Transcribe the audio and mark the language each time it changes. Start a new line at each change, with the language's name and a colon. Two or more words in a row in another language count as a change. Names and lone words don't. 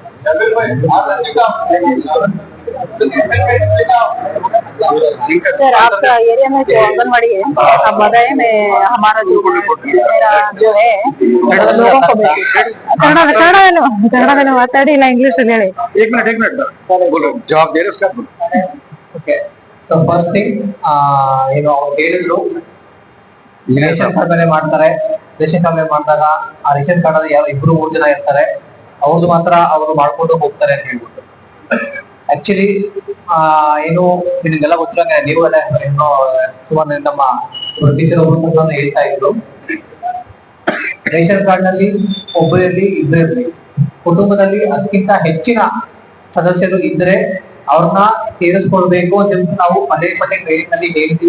Hindi: सर आपका एरिया में जो आंगनबाड़ी है आप बताएं। मैं हमारा जो मेरा जो है लोगों को कन्नಡ
Kannada: ಮಾತಾಡಿ ಇಲ್ಲ ಇಂಗ್ಲಿಷ್ ಅಲ್ಲಿ ಹೇಳಿ.
Hindi: एक मिनट बोलो जवाब दे रहे उसका ओके तो
English: first thing
Kannada: ಏನು ಅವ್ರು ಹೇಳಿದ್ರು ರೇಷನ್ ಕಾರ್ಡ್ ಮೇಲೆ ಮಾಡ್ತಾರೆ. ರೇಷನ್ ಕಾರ್ಡ್ ಮೇಲೆ ಮಾಡಿದಾಗ ಆ ರೇಷನ್ ಕಾರ್ಡ್ ಅಲ್ಲಿ ಯಾರು 2-3 ಜನ ಇರ್ತಾರೆ, ಅವ್ರದ್ದು ಮಾತ್ರ ಅವರು ಮಾಡ್ಕೊಂಡು ಹೋಗ್ತಾರೆ ಅಂತ ಹೇಳ್ಬಿಟ್ಟು. ಆಕ್ಚುಲಿ ಏನು ನಿಮಗೆಲ್ಲ ಗೊತ್ತಿರೋ ನೀವು ಎಲ್ಲ ಏನೋ ಸುಮಾರು ನಮ್ಮ ಟೀಚರ್ ಅವರು ಹೇಳ್ತಾ ಇದ್ರು, ರೇಷನ್ ಕಾರ್ಡ್ ನಲ್ಲಿ ಒಬ್ಬರಲ್ಲಿ ಇಬ್ಬರಲ್ಲಿ ಕುಟುಂಬದಲ್ಲಿ ಅದಕ್ಕಿಂತ ಹೆಚ್ಚಿನ ಸದಸ್ಯರು ಇದ್ರೆ ಅವ್ರನ್ನ ಸೇರಿಸ್ಕೊಳ್ಬೇಕು ಅಂತ ನಾವು ಪದೇ ಟ್ರೈನಿಂಗ್ ನಲ್ಲಿ ಹೇಳ್ತೀವಿ.